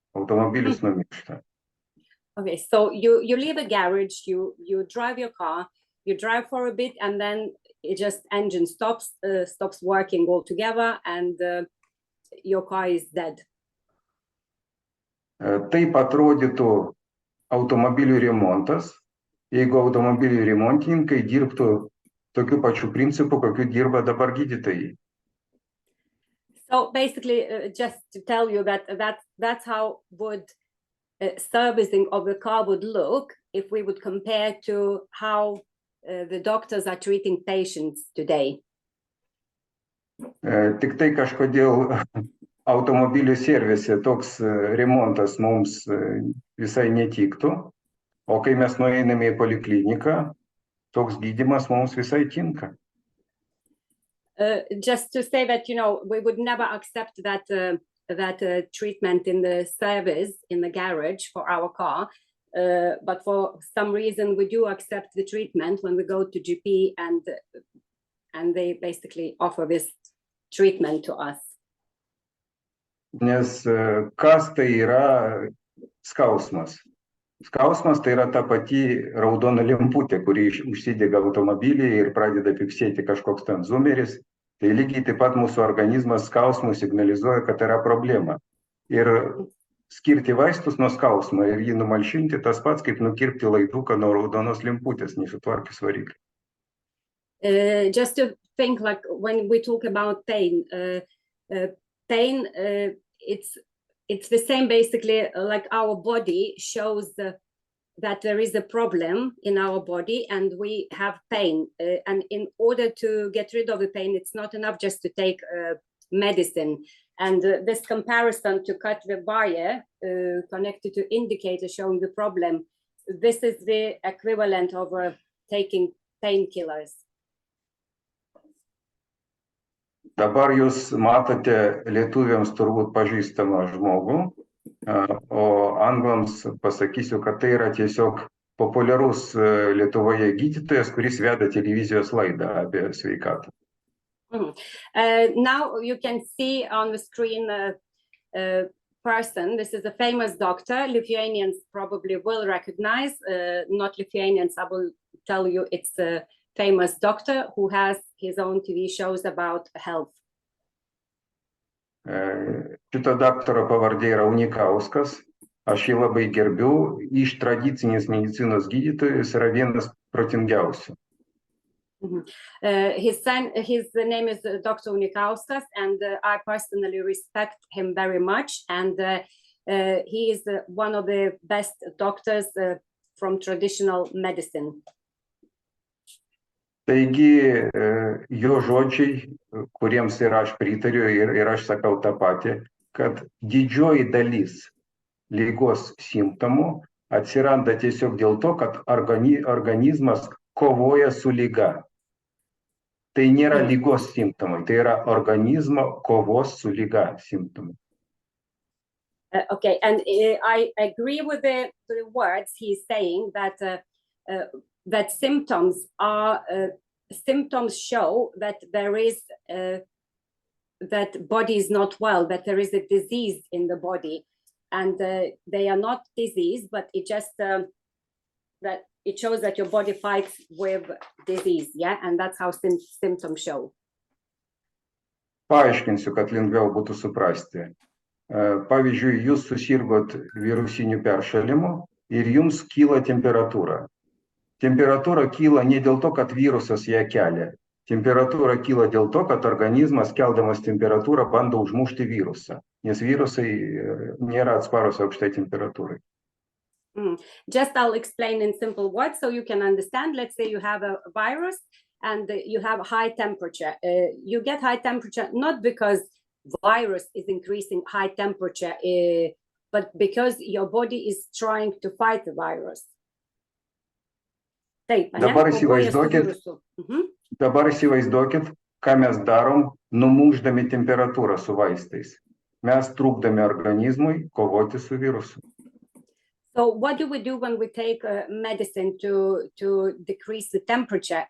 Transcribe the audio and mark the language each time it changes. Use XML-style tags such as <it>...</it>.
<lt>Automobilis numiršta. Okay,</lt> <en>so you leave a garage, you drive your car, you drive for a bit, and then engine stops working altogether, and your car is dead.</en> <lt>Taip atrodytų automobilių remontas, jeigu automobilių remontininkai dirbtų tokiu pačiu principu, kokiu dirba dabar gydytojai.</lt> <en>So basically, just to tell you that's how would servicing of the car would look if we would compare to how the doctors are treating patients today.</en> <lt>Tik tai kažkodėl automobilių servise toks remontas mums visai netiktų, o kai mes nueiname į polikliniką, toks gydymas mums visai tinka.</lt> <en>Just to say that, we would never accept that treatment in the service, in the garage for our car, but for some reason we do accept the treatment when we go to GP, and they basically offer this treatment to us.</en> <lt>Nes kas tai yra skausmas? Skausmas tai yra ta pati raudona lemputė, kuri užsidega automobilyje ir pradeda pypsėti kažkoks ten zumeris. Tai lygiai taip pat mūsų organizmas skausmų signalizuoja, kad yra problema. Ir skirti vaistus nuo skausmo ir jį numalšinti tas pats, kaip nukirpti laiduką nuo raudonos lemputės, nesutvarkius variklį.</lt> <en>Just to think, like when we talk about pain, it's the same basically, like our body shows that there is a problem in our body and we have pain, and in order to get rid of the pain, it's not enough just to take medicine. And this comparison to cut the wire connected to indicator showing the problem, this is the equivalent of taking painkillers.</en> <lt>Dabar jūs matote lietuviams turbūt pažįstamą žmogų, o anglams pasakysiu, kad tai yra tiesiog populiarus Lietuvoje gydytojas, kuris veda televizijos laidą apie sveikatą.</lt> <en>Now you can see on the screen a person. This is a famous doctor. Lithuanians probably will recognize. Not Lithuanians, I will tell you it's a famous doctor who has his own TV shows about health.</en> <lt>Šito daktaro pavardė yra Unikauskas. Aš jį labai gerbiu. Iš tradicinės medicinos gydytojų jis yra vienas protingiausių.</lt> <en>His name is Dr. Unikauskas, and I personally respect him very much. And he is one of the best doctors from traditional medicine.</en> <lt>Taigi, jo žodžiai, kuriems ir aš pritariu ir aš sakau tą patį, kad didžioji dalis ligos simptomų atsiranda tiesiog dėl to, kad organizmas kovoja su liga. Tai nėra ligos simptomai, tai yra organizmo kovos su liga simptomai.</lt> <en>Okay, and I agree with the words he's saying that that symptoms show that there is that body is not well, that there is a disease in the body, and they are not disease, but it just that it shows that your body fights with disease, yeah, and that's how symptoms show.</en> <lt>Paaiškinsiu, kad lengviau būtų suprasti. Pavyzdžiui, jūs susirgot virusiniu peršalimu ir jums kyla temperatūra. Temperatūra kyla ne dėl to, kad virusas ją kelia. Temperatūra kyla dėl to, kad organizmas, keldamas temperatūrą, bando užmušti virusą, nes virusai nėra atsparus aukštai temperatūrai.</lt> <en>Just I'll explain in simple words so you can understand. Let's say you have a virus and you have high temperature. You get high temperature not because virus is increasing high temperature, but because your body is trying to fight the virus.</en> <lt>Taip, dabar įsivaizduokit, ką mes darom, numušdami temperatūrą su vaistais. Mes trukdami organizmui kovoti su virusu.</lt> <en>So what do we do when we take medicine to decrease the temperature?</en>